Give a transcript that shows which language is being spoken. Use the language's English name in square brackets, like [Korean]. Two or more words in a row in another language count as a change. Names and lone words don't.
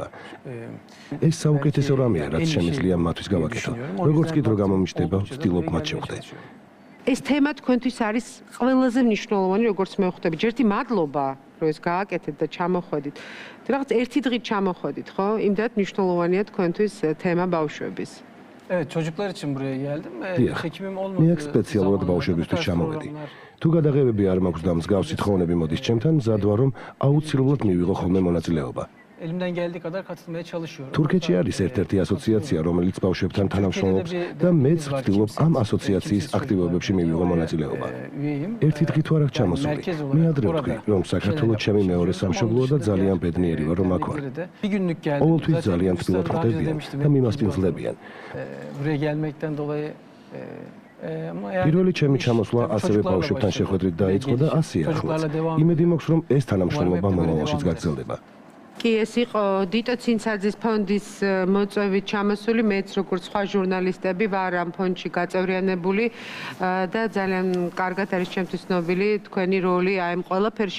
[Georgian] ეს საუკეთესო რამეა, რაც შემიძლია მათთვის გავაკეთო. როგორც კი დრო გამომიჯდება, ვცდილობ მათ შევხვდე. ეს თემა თქვენთვის არის ყველაზე მნიშვნელოვანი, როგორც მე ვხვდები. ჯერთი მადლობა, რომ ეს გააკეთეთ და ჩამოხვედით. რაღაც ერთი დღით ჩამოხვედით, ხო? იმდენად მნიშვნელოვანია თქვენთვის თემა ბავშვების. [Turkish] Evet, çocuklar için buraya geldim. Hekimim olmadı. [Georgian] მე აქ სპეციალურად ბავშვებისთვის ჩამოვედი. თუ გადაღებები არ მაქვს და მსგავსი თხოვნები მოდის ჩემთან, მზად ვარ, რომ აუცილებლად მივიღო ხოლმე მონაწილეობა. [Turkish] Elimden geldiği kadar katılmaya çalışıyorum. [Georgian] თურქეთში არის ერთ-ერთი ასოციაცია, რომელიც ბავშვებთან თანამშრომლობს და მეც ვცდილობ ამ ასოციაციის აქტივობებში მივიღო მონაწილეობა. ერთი დღით ვარ აქ ჩამოსული. მე ადრე ვთქვი, რომ საქართველოს ჩემი მეორე სამშობლოა და ძალიან ბედნიერი ვარ, რომ აქ ვარ. ყოველთვის ძალიან თბილად ხვდებიან და მიმასპინძლებიან. [Turkish] Buraya gelmekten dolayı [Georgian] პირველი ჩემი ჩამოსვლა ასევე ბავშვებთან შეხვედრით დაიწყო და ასე ახლაც. იმედი მაქვს, რომ ეს თანამშრომლობა მომავალშიც გაგრძელდება. კი, ეს იყო დიტო ცინცაძის ფონდის მოწვევით ჩამოსული, მეც როგორც სხვა ჟურნალისტები ვარ ამ ფონდში გაწევრიანებული და ძალიან კარგად არის ჩემთვის ცნობილი თქვენი როლი აი ამ ყველაფერში.